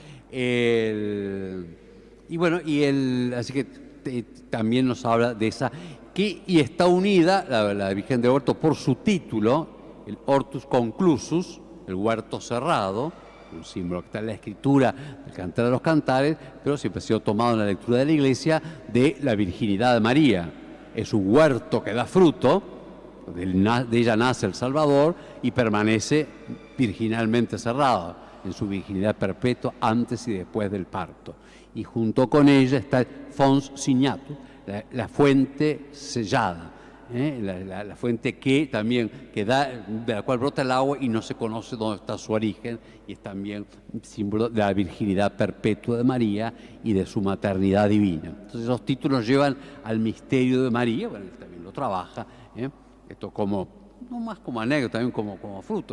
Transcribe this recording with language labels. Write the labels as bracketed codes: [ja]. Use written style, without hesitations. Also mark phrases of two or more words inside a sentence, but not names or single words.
[es] Y bueno, así que también nos habla de esa, y está unida la Virgen del Huerto por su título, el [la] Hortus Conclusus, [es] el huerto cerrado, un símbolo que está en la escritura del Cantar de los Cantares, pero siempre ha sido tomado en la lectura de la Iglesia de la virginidad de María. Es un huerto que da fruto, de ella nace el Salvador y permanece virginalmente cerrado en su virginidad perpetua antes y después del parto. Y junto con ella está el [la] fons signatus, [es] la fuente sellada, la fuente que también de la cual brota el agua y no se conoce dónde está su origen, y es también símbolo de la virginidad perpetua de María y de su maternidad divina. Entonces los títulos llevan al misterio de María, bueno, él también lo trabaja, esto como, no más como anécdota, también como fruto.